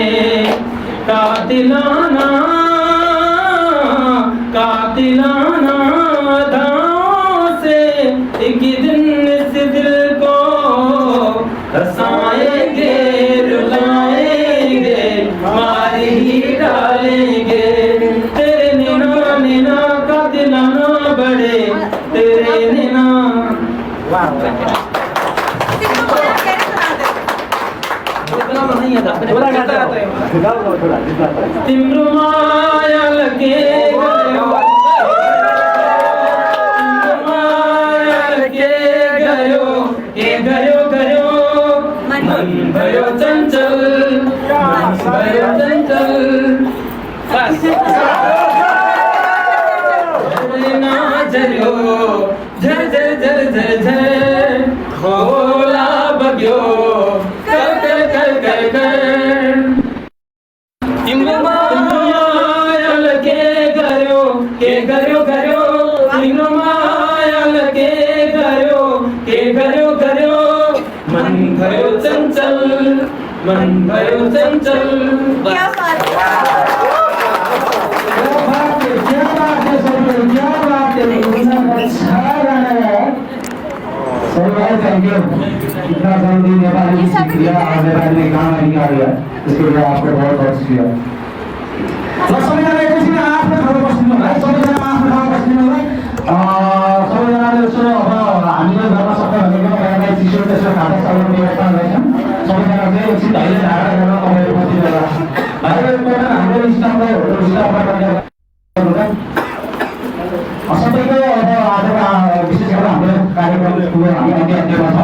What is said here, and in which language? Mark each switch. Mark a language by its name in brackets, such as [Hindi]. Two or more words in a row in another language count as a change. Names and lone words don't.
[Hindi] कातिलाना कातिलाना अदाओं से एक दिन इस दिल को हंसाएंगे रुलाएंगे मार ही डालेंगे। तेरे नैना नैना कातिलाना बड़े तेरे नैना। [Nepali] तिम्रो माया [Hindi] कैसे सुनाते नहीं आता थोड़ा गाता है गाओ थोड़ा [Nepali] तिम्रो माया लगे गयो, माया लगे गयो, ए गयो गयो मन भयो चंचल, मन भयो चंचल। बस ना झर्यो झर झर झर झर झर खोला बग्यो कर कर कर कर कर। तिम्रो माया लगे गयो के गयो गयो, तिम्रो माया लगे गयो के गयो गयो मन भयो चंचल, मन भयो चंचल। [Hindi] क्या बात है क्या बात है सब लोग, क्या बात है, इतना अच्छा गाना है। सही बात, थैंक यू। इतना जल्दी नेपाली में सीख लिया और नेपाली में गाना निकाल लिया, इसके लिए आपको बहुत बहुत शुक्रिया। [Nepali] सबैजना एकैछिन आफ्नो ठाउँमा बस्नु होला है, सबैजना आफ्नो ठाउँमा बस्नु होला है। सबैजनाले यसो अब हामीले गर्न सक्छ भनेको तपाईँलाई चिसो त्यसो खाँदा सबै व्यवस्था रहेछन्। सबैजना चाहिँ एकछिन धैर्य धारण गरेर तपाईँले बसिनु होला। भाइहरूको हाम्रो स्टाफलाई होटल स्टाफबाट सबैको अब आजको विशेष गरेर हाम्रो कार्यक्रमको हामी अन्त्यमा छ।